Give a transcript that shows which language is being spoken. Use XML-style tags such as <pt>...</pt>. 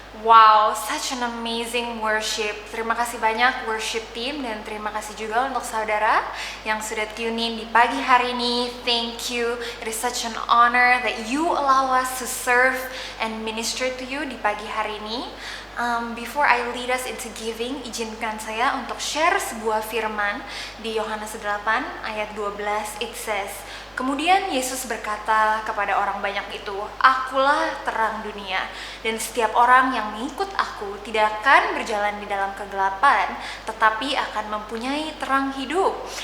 <en>Wow, such an amazing worship.</en> <id>Terima kasih banyak worship team dan terima kasih juga untuk saudara yang sudah tune in di pagi hari ini.</id> <en>Thank you. It is such an honor that you allow us to serve and minister to you</en> <id>di pagi hari ini.</id> <en>Before I lead us into giving,</en> <id>izinkan saya untuk share sebuah firman di Yohanes 8 ayat 12.</id> <en>It says,</en> <id>kemudian Yesus berkata kepada orang banyak itu, "Akulah terang dunia, dan setiap orang yang mengikut aku tidak akan berjalan di dalam kegelapan, tetapi akan mempunyai terang hidup."</id>